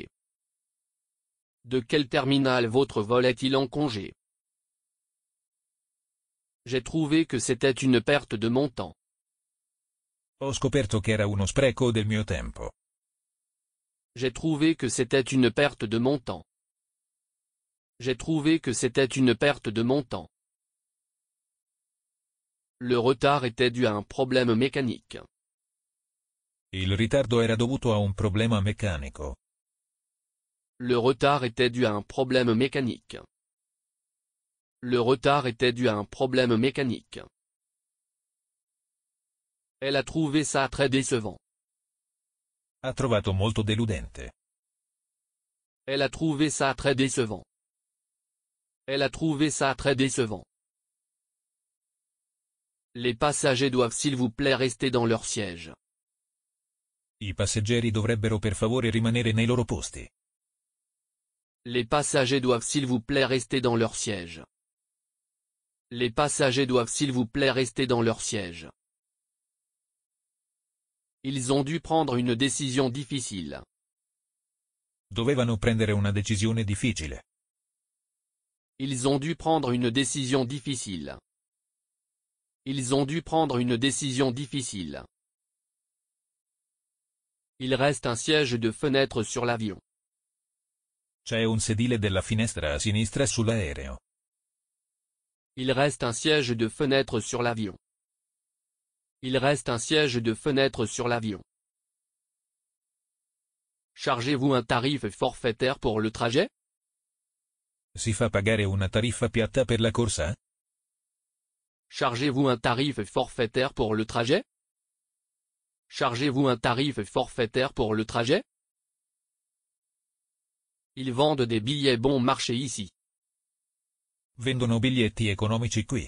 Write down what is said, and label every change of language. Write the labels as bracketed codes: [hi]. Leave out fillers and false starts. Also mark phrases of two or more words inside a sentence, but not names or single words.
[fr] De quel terminal votre vol est-il en congé? J'ai trouvé que c'était une perte de mon temps. [it] Ho scoperto che era uno spreco del mio tempo. [fr] J'ai trouvé que c'était une perte de mon temps. J'ai trouvé que c'était une perte de mon temps. Le retard était dû à un problème mécanique. [it] Il ritardo era dovuto a un problema meccanico. [fr] Le retard était dû à un problème mécanique. Le retard était dû à un problème mécanique. Elle a trouvé ça très décevant. [it] Ha trovato molto deludente. [fr] Elle a trouvé ça très décevant. Elle a trouvé ça très décevant. Les passagers doivent s'il vous plaît rester dans leur siège. [it] I passeggeri dovrebbero per favore rimanere nei loro posti. [fr] Les passagers doivent s'il vous plaît rester dans leur siège. Les passagers doivent s'il vous plaît rester dans leur siège. Ils ont dû prendre une décision difficile. [it] Dovevano prendere una decisione difficile. [fr] Ils ont dû prendre une décision difficile. Ils ont dû prendre une décision difficile. Il reste un siège de fenêtre sur l'avion. [it] C'è un sedile della finestra a sinistra sull'aereo. [fr] Il reste un siège de fenêtre sur l'avion. Il reste un siège de fenêtre sur l'avion. Chargez-vous un tarif forfaitaire pour le trajet? [it] Si fa pagare una tariffa piatta per la corsa? [fr] Chargez-vous un tarif forfaitaire pour le trajet? Chargez-vous un tarif forfaitaire pour le trajet? Ils vendent des billets bon marché ici. [it] Vendono biglietti economici qui.